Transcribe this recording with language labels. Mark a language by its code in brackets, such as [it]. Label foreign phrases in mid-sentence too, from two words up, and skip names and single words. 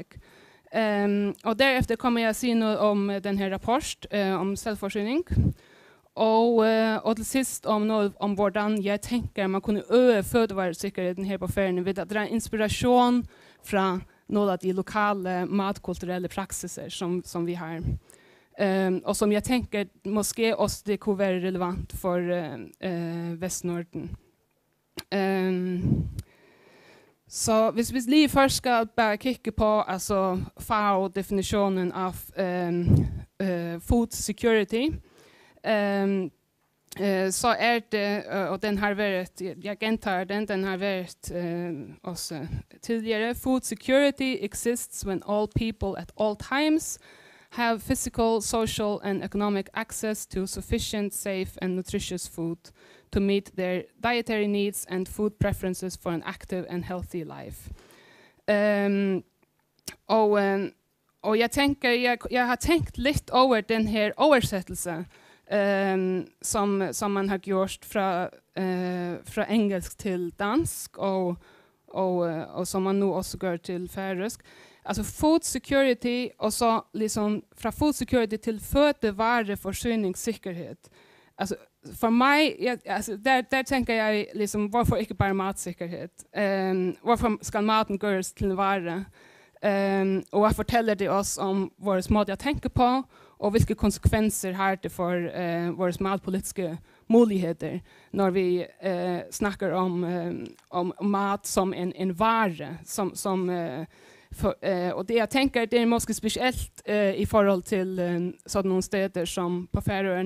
[no] Og derefter kommer jeg å si noe om denne rapport om selvforsyning. Og til sist om hvordan jeg tenker man kunne øke fødevaresikkerheten her på Færøerne ved at dra inspirasjon fra noen av de lokale matkulturelle praksiser som vi har. Og som jeg tenker måske også det kunne være relevant for Vest-Norden. [da] Så hvis vi lige først skal bare kigge på altså FAO-definitionen af [en] food security, [da] så det, og den har været, jeg gentager den har været også tidligere, [en] food security exists when all people at all times have physical, social and economic access to sufficient, safe and nutritious food to meet their dietary needs and food preferences for an active and healthy life. [da] Og jeg tænker, jeg har tænkt lidt over den her oversættelse, som man har gjort fra engelsk til dansk, og som man nu også gør til færøsk. [en] Altså food security, [da] og så liksom fra [en] food security [da] til fødevareforsyningssikkerhed. Altså for mig, der tænker jeg liksom, hvorfor ikke bare matsikkerhed? Hvorfor skal maten gøres til en vare? Og hvad fortæller det os om vores måde at tænke på, og hvilke konsekvenser har det for vores matpolitiske muligheder, når vi snakker om mat som en vare, og det jeg tænker, det er måske specielt i forhold til sådan nogle steder som på Færøerne.